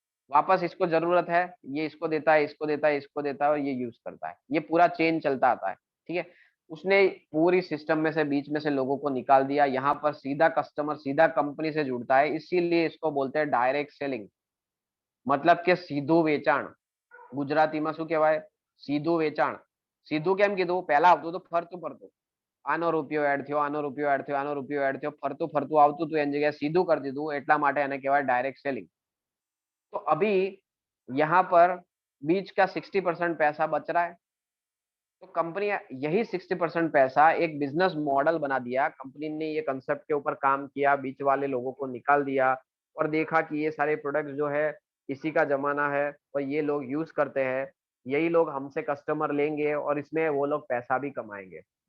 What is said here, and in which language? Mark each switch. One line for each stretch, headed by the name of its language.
Hindi: वापस इसको जरूरत है, ये इसको देता है, इसको देता है, इसको देता है, और ये यूज करता है। ये पूरा चेन चलता आता है। ठीक है, उसने पूरी सिस्टम में से, बीच में से लोगों को निकाल दिया। यहाँ पर सीधा कस्टमर सीधा कंपनी से जुड़ता है, इसीलिए इसको बोलते हैं डायरेक्ट सेलिंग, मतलब
Gujarati: કે સીધું વેચાણ। ગુજરાતીમાં શું કહેવાય? સીધું વેચાણ। સીધું કેમ કીધું? પહેલા આવતું હતું ફરતું ફરતું, આનો રૂપિયો એડ થયો, આનો રૂપિયો એડ થયો, આનો રૂપિયો એડ થયો, ફરતું ફરતું આવતું હતું, એની જગ્યાએ સીધું કરી દીધું, એટલા માટે એને કહેવાય ડાયરેક્ટ સેલિંગ।
Hindi: तो अभी यहाँ पर बीच का 60% पैसा बच रहा है। तो कंपनी यही 60% पैसा एक बिजनेस मॉडल बना दिया। कंपनी ने ये कंसेप्ट के ऊपर काम किया, बीच वाले लोगों को निकाल दिया और देखा कि ये सारे प्रोडक्ट जो है इसी का जमाना है और ये लोग यूज करते हैं, यही लोग हमसे कस्टमर लेंगे और इसमें वो लोग पैसा भी कमाएंगे।